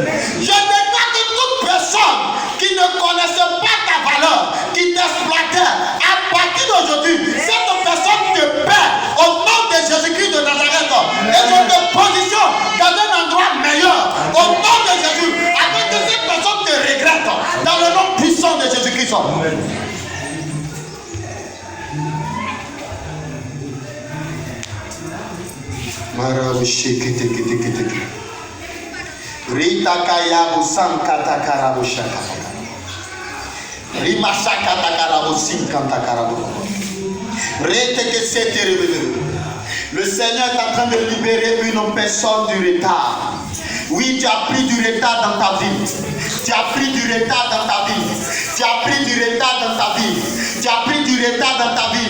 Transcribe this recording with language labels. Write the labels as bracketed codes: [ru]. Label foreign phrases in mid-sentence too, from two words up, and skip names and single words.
[fr] Je déclare que toute personne qui ne connaissait pas ta valeur, qui t'exploitait, à partir d'aujourd'hui, cette personne te paie au nom de Jésus-Christ de Nazareth. Et je te positionne dans un endroit meilleur au nom de Jésus, afin que cette personne te regrette dans le nom puissant de Jésus-Christ. Amen. Rita Kayabu Sankata Karabu Shaka. Rima Shakata Karabu Sinkanta Karabu. Rete que c'est terrible. Le Seigneur est en train de libérer une personne du retard. Oui, tu as pris du retard dans ta vie. Tu as pris du retard dans ta vie. Tu as pris du retard dans ta vie. Tu as pris du retard dans ta vie.